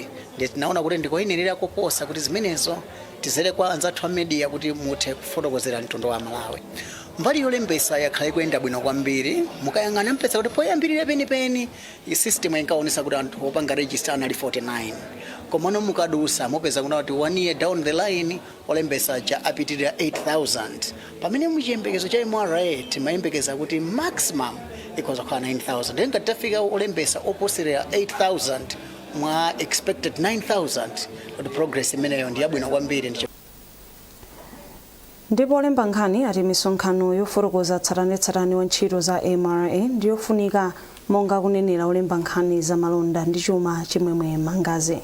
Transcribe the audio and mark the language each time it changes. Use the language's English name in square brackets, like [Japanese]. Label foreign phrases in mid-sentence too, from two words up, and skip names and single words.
[Nyanja] Ndi tinaona kuti ndikoyenerera koposa kuti zimenezo tizere kwa anzathu a media kuti muthe kufotokozera mtundu wa Malawi. Mbali yolembesa yakhale kuyenda bwino kwambiri mukayang'ana mpesa kuti poyambirira penipeni system inkaonesa kuti anthu opanga register anali 49 komano mukadusa mupeza kuna kuti 1 [English] year down the line [Nyanja] olembesa cha apitirira 8,000 pamene muchiyembekezo cha MRA timayembekeza kuti maximum ikoza kwa 9,000 denga tafika olembesa oposera 8,000 mwa expected 9,000 kuti progress imeneyo ndi yabwino kwambiri. Ndipo olemba nkhani ati misonkhano yofotokoza tsatanetsatane wa ntchito za MRA ndiyofunika monga kunenera olemba nkhani za malonda ndi chuma chimwemwe mangazi.